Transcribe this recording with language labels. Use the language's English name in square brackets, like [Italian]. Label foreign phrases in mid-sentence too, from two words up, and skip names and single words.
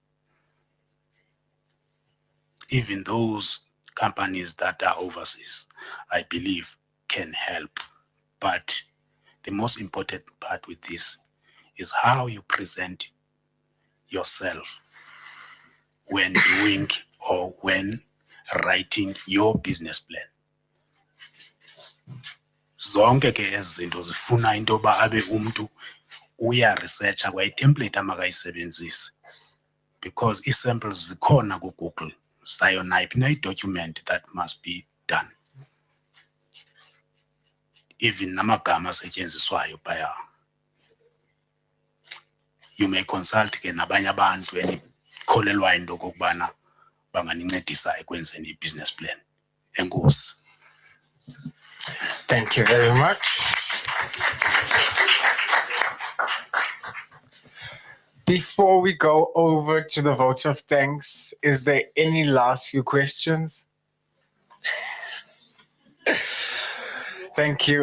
[English] Even those companies that are overseas, I believe, can help. But the most important part with this is how you present yourself when doing or when writing your business plan. [Xhosa] Zonke ke ezinto zifuna into ba abe umntu uyaresearcha kwayi-template amakayisebenzise because ii-samples zikhona kuGoogle sayo nayiphi na i-document [English] that must be done. [Xhosa] Even namagama asetyenziswayo phaya. [English] You may consult [Xhosa] ke nabanye abantu enikholelwayo into okokubana banganincedisa ekwenzeni i-business plan. Enkosi. [English] Thank you very much. Before we go over to the vote of thanks, is there any last few questions? Thank you.